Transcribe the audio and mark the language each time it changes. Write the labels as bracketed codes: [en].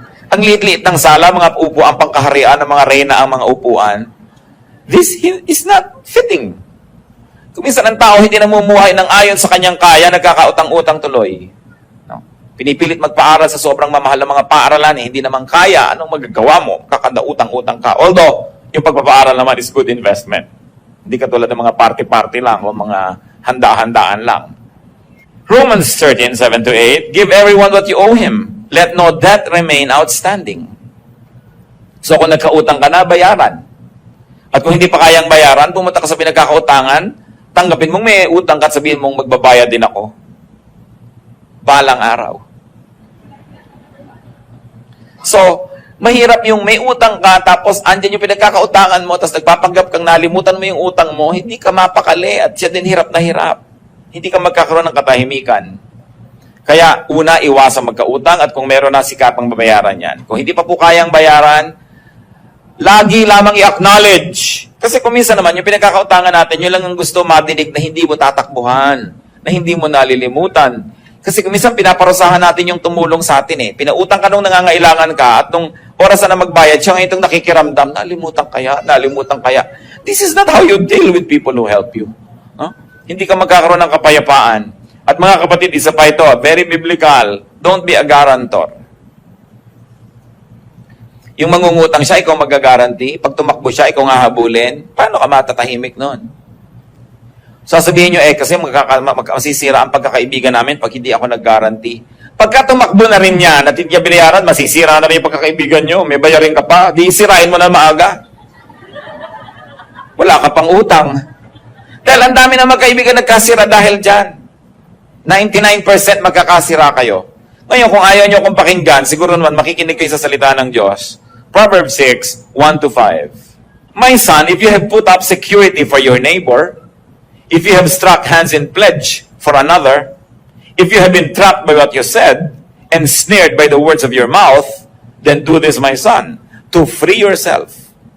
[tl] Ang liit-liit ng sala, mga upuan, pangkaharian, ng mga reyna ang mga upuan. This is not fitting. Kung minsan ang tao hindi namumuhay ng ayon sa kanyang kaya, nagkakautang-utang tuloy. Pinipilit magpaaral sa sobrang mamahal ng mga paaralan, hindi naman kaya, anong magagawa mo? Kakadautang-utang ka. [en] Although, yung pagpapaaral naman is good investment. [tl] Hindi katulad ng mga party-party lang o mga handa-handaan lang. [en] Romans 13:7-8, give everyone what you owe him. Let no debt remain outstanding. [tl] So kung nagkautang ka na, bayaran. At kung hindi pa kayang bayaran, pumunta ka sa pinagkakautangan, tanggapin mong may utang ka at sabihin mong magbabayad din ako. Balang araw. So, mahirap yung may utang ka, tapos andyan yung pinagkakautangan mo, tapos nagpapanggap kang nalimutan mo yung utang mo, hindi ka mapakali at siya din hirap na hirap. Hindi ka magkakaroon ng katahimikan. Kaya, una, iwasan magkautang at kung meron na sikapang babayaran yan. Kung hindi pa po kayang bayaran, lagi lamang i-acknowledge. Kasi kung minsan naman, yung pinagkakautangan natin, yun lang ang gusto madinig na hindi mo tatakbuhan, na hindi mo nalilimutan. Kasi kung minsan pinaparusahan natin yung tumulong sa atin eh. Pinautang ka nung nangangailangan ka at nung oras na magbayad, siya ngayon itong nakikiramdam, nalimutan kaya. [en] This is not how you deal with people who help you. [tl] Hindi ka magkakaroon ng kapayapaan. At mga kapatid, isa pa ito, very biblical, don't be a guarantor. Yung mangungutang siya, ikaw magagaranti. Pag tumakbo siya, ikaw nga habulin. Paano ka matatahimik nun? Sasabihin nyo, kasi masisira ang pagkakaibigan namin pag hindi ako nag-guarantee. Pagka tumakbo na rin yan at hindi niya binayaran, masisira na rin yung pagkakaibigan nyo. May bayarin ka pa. Di sirain mo na maaga. Wala ka pang utang. Dahil ang dami na magkaibigan nagkasira dahil dyan. 99% magkakasira kayo. Ngayon, kung ayaw nyo kong pakinggan, siguro naman makikinig kayo sa salita ng Diyos. Proverbs 6:1-5. [en] My son, if you have put up security for your neighbor, if you have struck hands in pledge for another, if you have been trapped by what you said, and snared by the words of your mouth, then do this, my son, to free yourself.